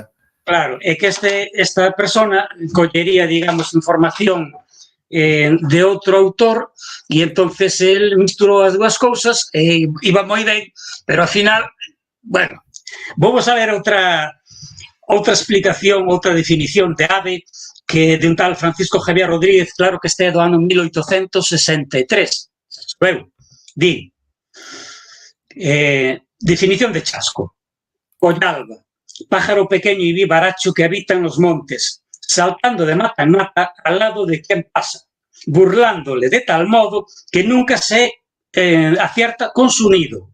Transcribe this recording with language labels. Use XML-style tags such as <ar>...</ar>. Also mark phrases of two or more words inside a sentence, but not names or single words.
<gl>claro, é que esta persona collería, digamos, información de outro autor e entonces el misturou as dúas cousas e iba moi ben, pero ao final, bueno, vamos a ver outra explicación, outra definición de ave que de un tal Francisco Javier Rodríguez, claro que este é do ano 1863. Bueno, di, definición de chasco.</gl> <es>Collalba, pájaro pequeño y vivaracho que habita en los montes, saltando de mata en mata al lado de quien pasa, burlándole de tal modo que nunca se acierta con su nido.</es>